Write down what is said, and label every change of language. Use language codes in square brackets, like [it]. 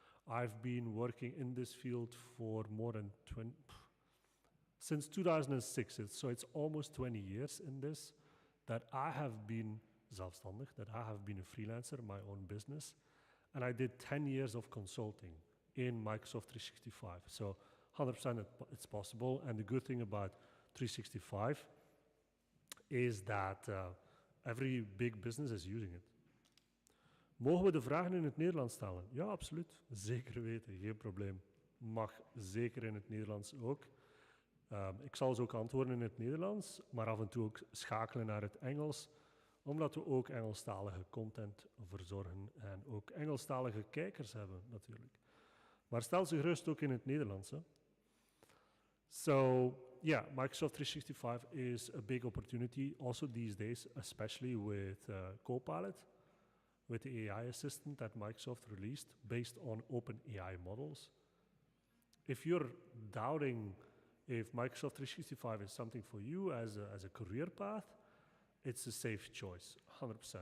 [en] I've been working in this field for more than since 2006, so it's almost 20 years in this, that I have been zelfstandig, that I have been a freelancer, my own business, and I did 10 years of consulting in Microsoft 365. So 100% it's possible, and the good thing about 365 is that every big business is using it. [nl] Mogen we de vragen in het Nederlands stellen? Ja, absoluut. Zeker weten, geen probleem. Mag zeker in het Nederlands ook. Ik zal ze ook antwoorden in het Nederlands, maar af en toe ook schakelen naar het Engels, omdat we ook Engelstalige content verzorgen en ook Engelstalige kijkers hebben natuurlijk. Maar stel ze gerust ook in het Nederlands. Hè? [en] So, yeah, Microsoft 365 is a big opportunity also these days, especially with Copilot, with the AI assistant that Microsoft released based on open AI models. If you're doubting if Microsoft 365 is something for you as a career path, it's a safe choice, 100%.